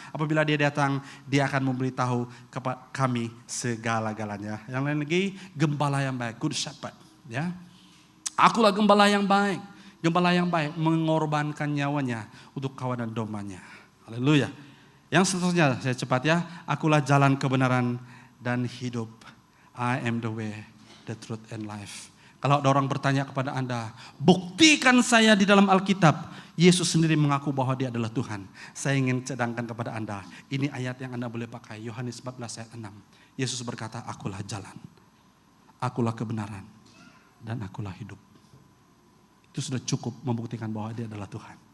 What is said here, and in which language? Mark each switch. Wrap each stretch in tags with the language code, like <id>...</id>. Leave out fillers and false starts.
<ms>Apabila dia datang, dia akan memberitahu kepada kami segala-galanya. Yang lain lagi, gembala yang baik,</ms> <en>good shepherd.</en> <ms>Ya, akulah gembala yang baik. Gembala yang baik mengorbankan nyawanya untuk kawan dan dombanya. Haleluya. Yang seterusnya, saya cepat ya. Akulah jalan kebenaran dan hidup.</ms> <en>I am the way, the truth and life.</en> <ms>Kalau ada orang bertanya kepada Anda, buktikan saya di dalam Alkitab. Yesus sendiri mengaku bahwa dia adalah Tuhan. Saya ingin cadangkan kepada Anda. Ini ayat yang Anda boleh pakai. Yohanes 14 ayat 6. Yesus berkata, akulah jalan. Akulah kebenaran. Dan akulah hidup. Itu sudah cukup membuktikan bahwa dia adalah Tuhan.</ms>